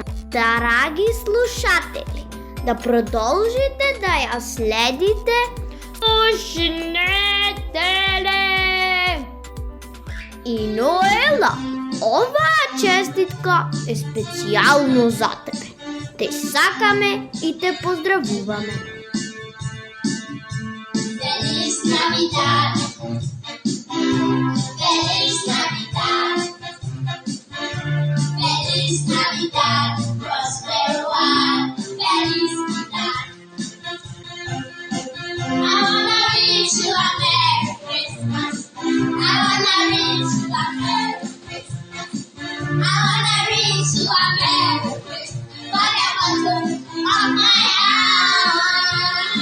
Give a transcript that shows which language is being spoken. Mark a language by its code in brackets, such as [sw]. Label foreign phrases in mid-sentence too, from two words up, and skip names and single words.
[mk] Драги слушатели, да продолжите да ја следите Слушнете! И Ноела, оваа честитка е специјално за тебе. Те сакаме и те поздравуваме. [es] Feliz Navidad. Feliz Navidad. Feliz Navidad. Prospero one. Feliz Navidad. [en] I wanna wish you a Merry Christmas. I wanna wish you a Merry Christmas. I wanna wish you a Merry Christmas. Whatever goes on my heart.